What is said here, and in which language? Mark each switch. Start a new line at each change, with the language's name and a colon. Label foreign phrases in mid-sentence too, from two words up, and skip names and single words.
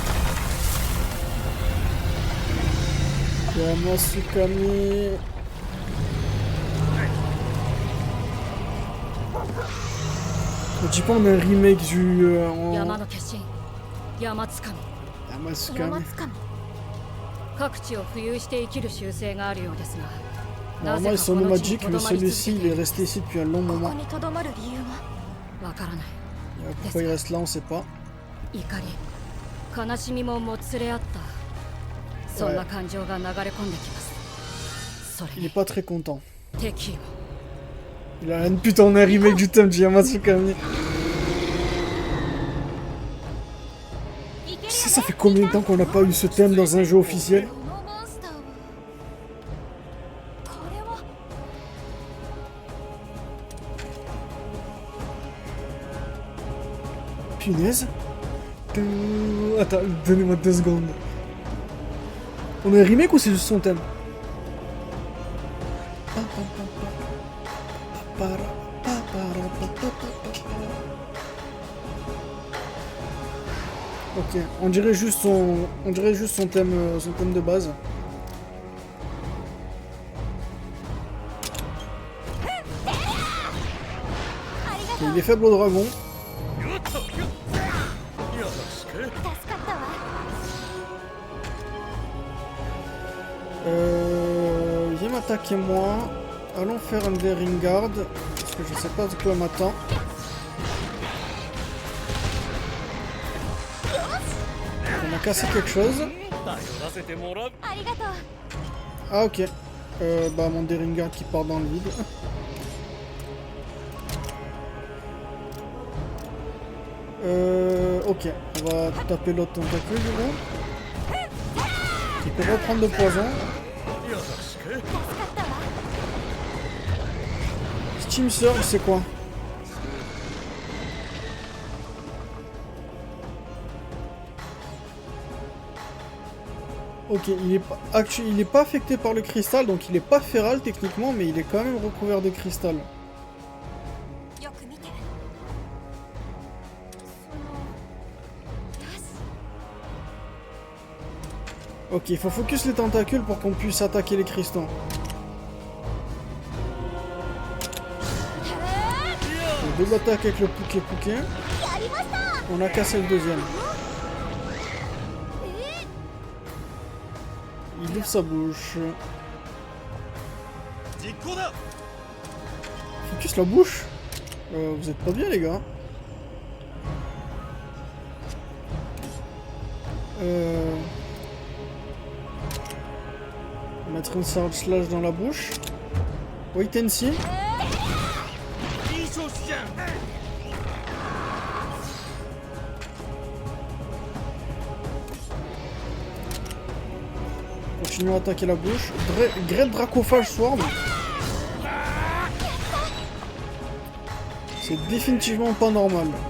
French: Yamasukami. Tu parles d'un remake du... en...
Japanese: 山の化身山つかみ Yamatsuka. 山つかみ各地を浮遊して生きる習性があるようですが
French: Normalement, ils sont nomadiques, mais celui-ci, il est resté ici depuis un long
Japanese: こ
French: moment.
Japanese: こにとどまる理由はわからない
French: Pourquoi il reste là, on sait pas.
Japanese: 怒り悲しみももつれ合ったそんな感情が流れ込んできますそれ
French: Il
Japanese: に
French: est pas très content.
Japanese: 敵意も
French: Il a rien de putain, on a un remake du thème du Yamatsukami. Tu sais, ça fait combien de temps qu'on n'a pas eu ce thème dans un jeu officiel?
Japanese: このモンスターはこれは
French: Punaise. Attends, donnez-moi 2 secondes. On a un remake ou c'est juste son thème? Ok, on dirait juste son thème de base. Ok, il est faible au dragon.
Japanese: 助かったわ
French: Viens m'attaquer moi. Allons faire un Daring Guard. Parce que je sais pas de quoi m'attend. On a cassé quelque chose.
Japanese: 頼らせてもらう。ありがとう
French: Ah ok. Bah mon Daring Guard qui part dans le vide. Ok. On va taper l'autre tentacule du coup. Il peut reprendre de poison.
Japanese: よろしく。助かったわ
French: Steam Surge c'est quoi? Ok, il est pas affecté par le cristal, donc il est pas féral techniquement, mais il est quand même recouvert de cristal.
Japanese: よく見てよし
French: Ok, il faut focus les tentacules pour qu'on puisse attaquer les cristaux. On double attaque avec le Pouké.
Japanese: やりました
French: On a cassé le deuxième. Il ouvre sa bouche.
Japanese: 実行だ。
French: Focus la bouche. Vous êtes pas bien les gars. Mettre un Sword Slash dans la bouche.
English: Wait and see.
Japanese: いい調子じゃん。
French: Continuons à attaquer la bouche. Great Dracophage Sword. C'est définitivement pas normal.